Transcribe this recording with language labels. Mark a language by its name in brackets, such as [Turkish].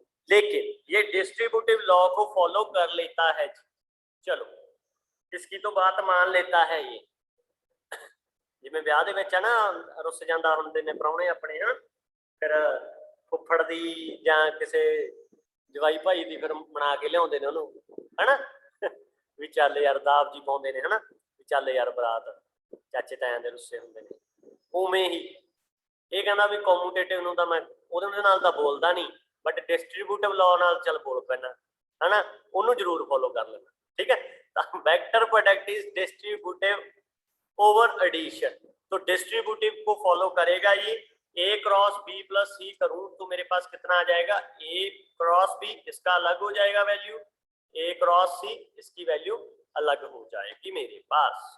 [Hindi] लेकिन ये distributive law को फॉलो कर लेता है। चलो इसकी तो बात मान लेता है ये। [Punjabi] जिवें ਵਿਆਹ ਦੇ ਵਿੱਚ ਨਾ ਰੁੱਸ ਜਾਂਦਾ ਹੁੰਦੇ ਨੇ ਪ੍ਰਾਹੁਣੇ ਆਪਣੇ, ਹਾਂ ਫਿਰ ਫੁੱਫੜ ਦੀ ਜਾਂ ਕਿਸੇ ਜਵਾਈ ਭਾਈ ਦੀ ਫਿਰ ਬਣਾ ਕੇ ਲਿਆਉਂਦੇ ਨੇ ਉਹਨੂੰ, ਹਨਾ ਵੀ ਚੱਲ ਯਾਰ ਦਾਬ ਜੀ ਪਾਉਂਦੇ ਨੇ, ਹਨਾ ਵੀ ਚੱਲ ਯਾਰ ਬਰਾਤ, ਚਾਚੇ ਤਾਇਆਂ ਦੇ ਰੁੱਸੇ ਹੁੰਦੇ ਨੇ। ਉਵੇਂ ਹੀ ਇਹ ਕਹਿੰਦਾ ਵੀ ਕਮਿਊਟੇਟਿਵ ਨੂੰ ਤਾਂ ਮੈਂ ਉਹਦੇ ਨਾਲ ਤਾਂ ਬੋਲਦਾ ਨਹੀਂ, ਬਟ ਡਿਸਟ੍ਰੀਬਿਊਟਿਵ ਲਾਅ ਨਾਲ ਚੱਲ ਬੋਲ ਪੈਣਾ, ਹਨਾ ਉਹਨੂੰ ਜ਼ਰੂਰ ਫੋਲੋ ਕਰ ਲੈਣਾ। [Hindi] ठीक है, तो vector product is distributive over addition, तो डिस्ट्रीब्यूटिव को फॉलो करेगा ये। ए क्रॉस बी प्लस सी करूं तो मेरे पास कितना आ जाएगा, ए क्रॉस बी, इसका अलग हो जाएगा वैल्यू, ए क्रॉस सी इसकी वैल्यू अलग हो जाएगी मेरे पास।